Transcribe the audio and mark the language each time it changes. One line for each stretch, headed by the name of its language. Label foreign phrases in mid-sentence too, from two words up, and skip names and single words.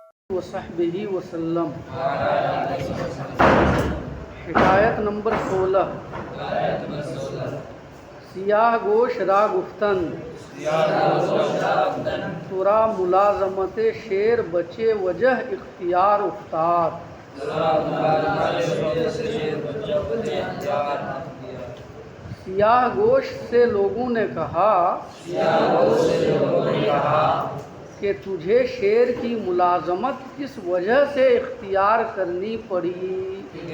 Arabic: وصحبہ وسلم۔
Urdu: حکایت نمبر 16۔
Persian: سیاہ گوش را گفتن ترا ملازمت شیر بچے وجہ اختیار افتاد۔
Urdu: سیاہ گوش سے لوگوں نے کہا کہ تجھے شیر کی ملازمت کس وجہ سے اختیار کرنی پڑی؟